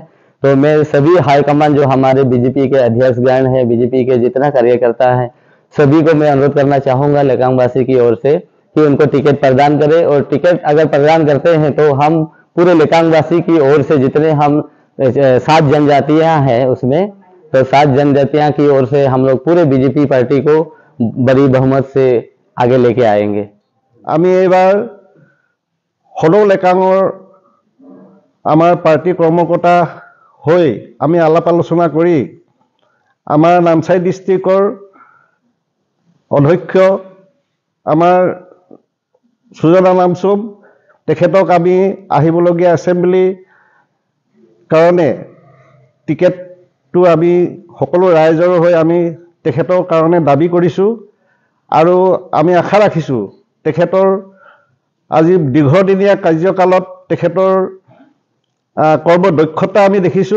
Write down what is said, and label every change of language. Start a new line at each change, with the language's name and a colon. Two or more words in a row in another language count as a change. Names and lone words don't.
Hindi: तो मैं सभी हाईकमान जो हमारे बीजेपी के अध्यक्षगण हैं, बीजेपी के जितना कार्यकर्ता हैं, सभी को मैं अनुरोध करना चाहूंगा लेकांग वासी की ओर से कि उनको टिकट प्रदान करें। और टिकट अगर प्रदान करते हैं तो हम पूरे लेकांग वासी की ओर से जितने हम 7 जनजातियां हैं उसमें, तो 7 जनजातियां की ओर से हम लोग पूरे बीजेपी पार्टी को बड़ी बहुमत से आगे लेके आएंगे।
Assamese: আমি এইবাৰ সদৌ লেকাঙৰ আমাৰ পাৰ্টি কৰ্মকৰ্তা হৈ আমি আলাপ আলোচনা কৰি আমাৰ নামচাই ডিষ্ট্ৰিক্টৰ অধ্যক্ষ আমাৰ সুজনা নামচুম তেখেতক আমি আহিবলগীয়া এছেম্বলি কাৰণে টিকেটটো আমি সকলো ৰাইজৰ হৈ আমি তেখেতৰ কাৰণে দাবী কৰিছোঁ আৰু আমি আশা ৰাখিছোঁ তেখেতৰ আজি দীৰ্ঘদিনীয়া কাৰ্যকালত তেখেতৰ কৰ্মদক্ষতা আমি দেখিছোঁ।